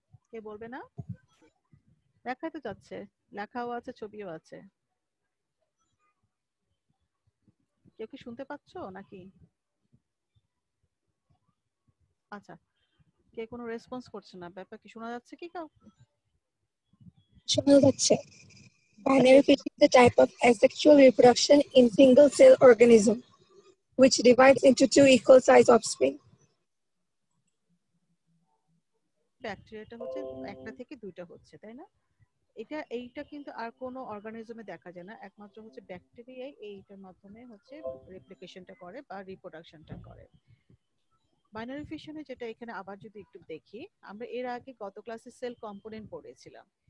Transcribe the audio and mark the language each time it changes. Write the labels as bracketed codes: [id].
[bn] কে বলবে না? দেখাই তো যাচ্ছে, লেখাও আছে, ছবিও আছে। কেউ কি শুনতে পাচ্ছো নাকি? আচ্ছা, কে কোনো রেসপন্স করছে না, ব্যাপার কি শোনা যাচ্ছে কি কাউ? শোনা যাচ্ছে। কে [en] Binary fission is a type of asexual reproduction in single-cell organism, which divides into two equal-sized offspring. [bn] ব্যাকটেরিয়াটা হচ্ছে একটা থেকে দুইটা হচ্ছে, তাই না? এইটা কিন্তু আর কোনো অর্গানিজমে দেখা যায় না, একমাত্র হচ্ছে ব্যাকটেরিয়াই এইটার মাধ্যমে হচ্ছে রেপ্লিকেশনটা করে বা রিপ্রোডাকশনটা করে। বাইনারি ফিশনে যেটা এখানে আবার যদি একটু দেখি, আমরা এর আগে গত ক্লাসে সেল কম্পোনেন্ট পড়েছিলাম।